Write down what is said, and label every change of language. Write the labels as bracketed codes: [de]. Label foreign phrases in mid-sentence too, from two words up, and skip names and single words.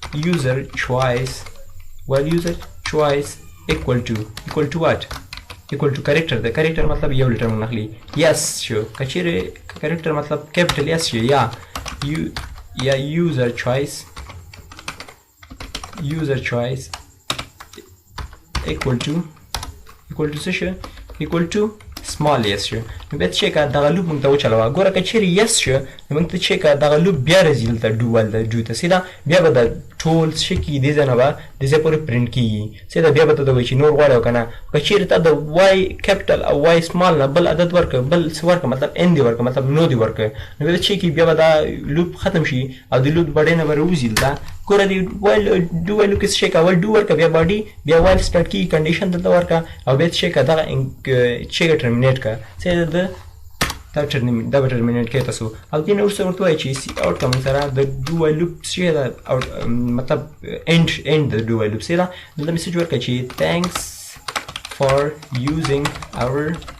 [en] user choice equal to what equal to character the character [ps] مطلب یو لیټر موږ اخلي [en] yes [ps] شو کچېرې [en] character مطلب capital yes [ps] شي یا [en] user choice equal to [ps] څه شو [en] equal to small yes [ps] شو نو بیا چې کا دغه لوپ موږ ته وچلوه ګوره که چیرې yes شو نو موږ ته چې کا دغه لوپ بیا راځي دلته do ته سیده بیا به د ټول څه کېږي دې ځای نه به دې ځای پورې پرنټ کېږي سیده بیا به ته ته وایي چې نور غواړې او که نه که چیرې تا د وای کیپټل او وای سمال نه بل عدد ورکړه بل څه ورکړه مطلب ان دې ورکړه مطلب نو دې ورکړه نو بیا چې کېږي بیا به دا لوپ ختم شي او د لوپ بډۍ نه به راوځي دلته ګوره د وایل ډو وایل کې څه کوه ډو ورکړه بیا باډي بیا [en] while start [ps] کېږي کنډیشن دلته ورکړه او بیا چې که دغه چې ټرمینیټ کړه سیده دا به ټرمینیټ کوي تاسو او دې نه وروسته ورته وایي چې سی آوټ کا موږ سره د [en] do while loop [ps] څه ده مطلب اینډ د [en] do while loop [ps] سیده دلته میسج ورکړه چې [en] thanks for using our